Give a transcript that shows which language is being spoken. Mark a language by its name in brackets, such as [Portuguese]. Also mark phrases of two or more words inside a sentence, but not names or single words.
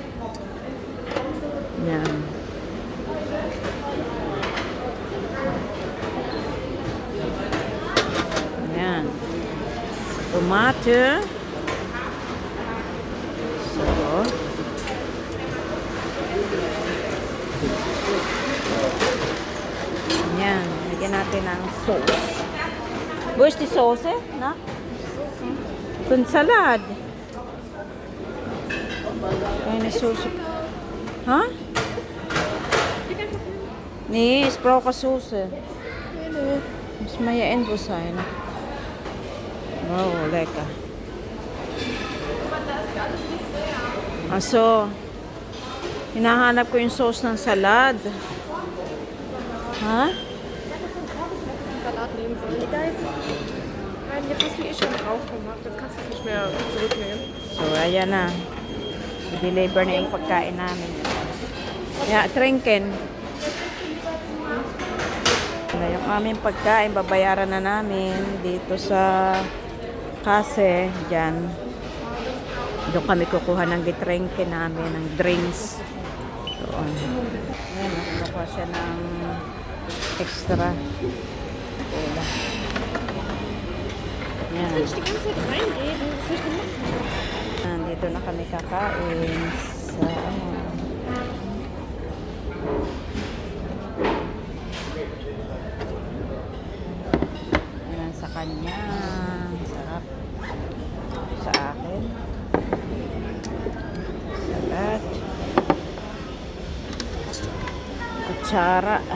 [Filipino] Yan. Yan. Tomato. So, yan. Lagyan natin ng sauce. [English] Where's the sauce, na? [Filipino] Kung salad. Ay, sauce. Ha? [German] Nee, ich brauche Soße. Muss man ja irgendwo sein. Wow, lecker. [Filipino] Aso, hinahanap ko yung sauce ng salad. Ha? [German] Salat nehmen soll. Egal. Nein, jetzt hast du eh schon drauf gemacht. Jetzt kannst du es nicht mehr zurücknehmen. [Filipino] So, ayan na. I-deliver na yung pagkain namin. [German] Yeah, trinken. [Filipino] Na yung aming pagkain, babayaran na namin dito sa kase, dyan. Doon kami kukuha ng gitrinken namin, ng drinks. Doon. Ayan, nakuha siya ng extra. Cola. Yan. [German] Ich die ganze Zeit reinreden. Was soll ich denn machen? [Filipino] Nandito na kami kakain sa ayan, sa kanya. Sarap. Sa akin. Salad. Kutsara.